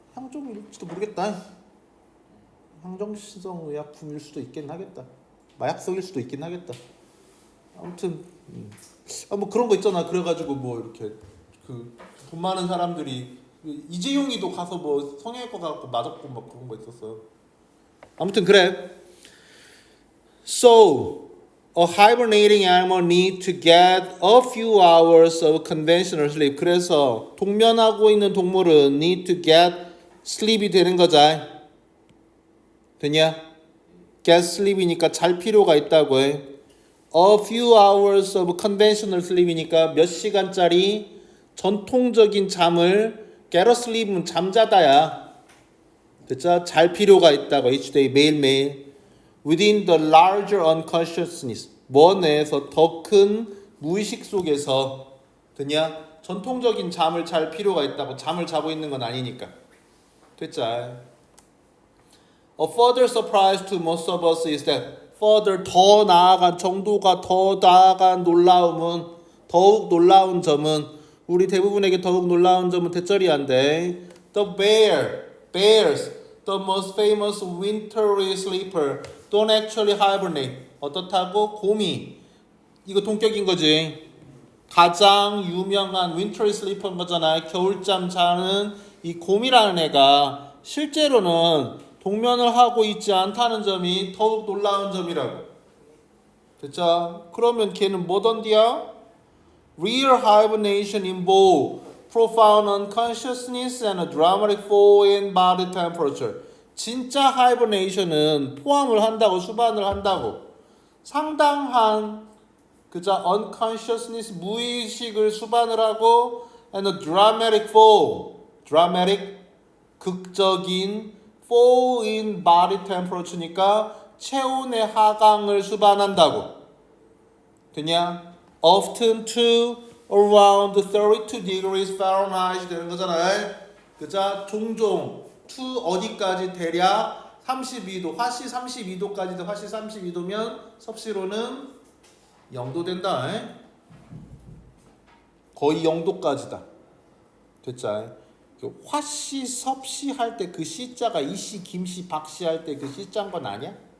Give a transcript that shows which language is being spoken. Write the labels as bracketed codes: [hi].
[ko] 향정일지도 모르겠다. 향정성 의약품일 수도 있긴 하겠다. 마약성일 수도 있긴 하겠다. 아무튼 뭐 그런 거 있잖아. 그래가지고 뭐 이렇게 그 돈 많은 사람들이 이재용이도 가서 뭐 성형외과 가고 맞았고 막 그런 거 있었어. 아무튼 그래. [en] So a hibernating animal need to get a few hours of conventional sleep. [ko] 그래서 동면하고 있는 동물은 [en] need to get sleep [ko] 이 되는 거자. 됐냐? [en] get sleep [ko] 이니까 잘 필요가 있다고 해. [en] A few hours of conventional sleep이니까 [ko] 몇 시간짜리 전통적인 잠을 [en] get a sleep은 [ko] 잠자다야. 됐죠? 잘 필요가 있다고. [en] each day [ko] 매일매일. [en] within the larger unconsciousness. [ko] 뭐 내에서 더 큰 무의식 속에서. 됐냐? 전통적인 잠을 잘 필요가 있다고. 잠을 자고 있는 건 아니니까. 됐죠? [en] A further surprise to most of us is that further [ko] 더 나아간 정도가 더 나아간 놀라움은 더욱 놀라운 점은 우리 대부분에게 더욱 놀라운 점은 대절이한데 [en] The bears, the most famous wintry sleeper don't actually hibernate. [ko] 어떻다고? 곰이 이거 동격인 거지. 가장 유명한 [en] wintry sleeper [ko] 인 거잖아. 겨울잠 자는 이 곰이라는 애가 실제로는 동면을 하고 있지 않다는 점이 더욱 놀라운 점이라고. 됐죠? 그러면 걔는 뭐던디야? [en] Real hibernation involve profound unconsciousness and a dramatic fall in body temperature. [ko] 진짜 hibernation은 포함을 한다고, 수반을 한다고. 상당한 그자 [en] unconsciousness [ko] 무의식을 수반을 하고 [en] and a dramatic fall. dramatic [ko] 극적인 [en] fall in body temperature니까 [ko] 체온의 하강을 수반한다고. 됐냐? [en] Often to around 32 degrees Fahrenheit [ko] 되는 거잖아. 그자 종종 to 어디까지 대략 32도, 화씨 32도까지도 화씨 32도면 섭씨로는 0도 된다. 거의 0도까지다. 됐자. 화씨, 섭씨 할 때 그 씨자가 이씨, 김씨, 박씨 할 때 그 씨자인 건 아니야?